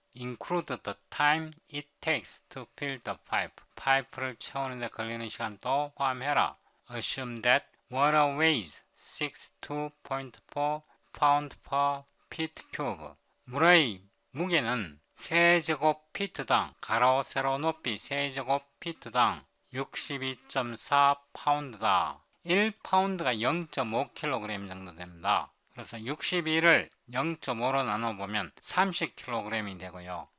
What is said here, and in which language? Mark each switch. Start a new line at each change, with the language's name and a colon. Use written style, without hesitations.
English: Include the time it takes to fill the pipe.
Korean: 파이프를 채우는데 걸리는 시간도 포함해라.
English: Assume that water weighs 62.4 pound per feet cube.
Korean: 물의 무게는 세제곱피트당 가로 세로 높이 세제곱피트당 62.4 파운드다. 1파운드가 0.5kg 정도 됩니다. 그래서 62를 0.5로 나눠보면 30kg이 되고요.